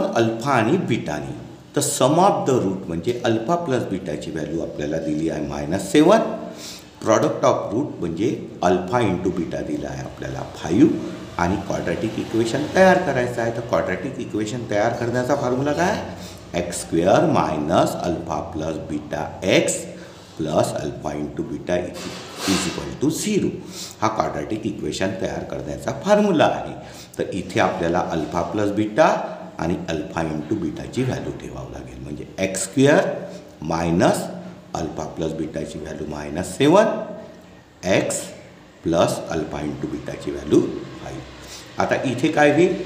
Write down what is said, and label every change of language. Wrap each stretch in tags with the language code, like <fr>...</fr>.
<mr>Alpha आणि बीटाने. तर सम of the route म्हणजे अल्फा प्लस बीटाची व्हॅल्यू आपल्याला दिली आहे -7. प्रॉडक्ट ऑफ रूट म्हणजे अल्फा इंटू बीटा दिला आहे आपल्याला 5 आणि क्वाड्रॅटिक इक्वेशन तयार करायचं आहे. तर क्वाड्रॅटिक इक्वेशन तयार करण्याचा फॉर्म्युला काय?</mr> <en>x² - alpha plus beta x plus alpha into beta is equal to 0.</en> <mr>हा क्वाड्रॅटिक इक्वेशन तयार करण्याचा फॉर्म्युला आहे. तर इथे आपल्याला अल्फा प्लस बीटा आणि अल्फा इंटू बीटाची व्हॅल्यू ठेवावं लागेल. म्हणजे x² - alpha plus बीटाची value -7 x plus alpha into बीटाची value 5. आता इथे काय होईल?</mr>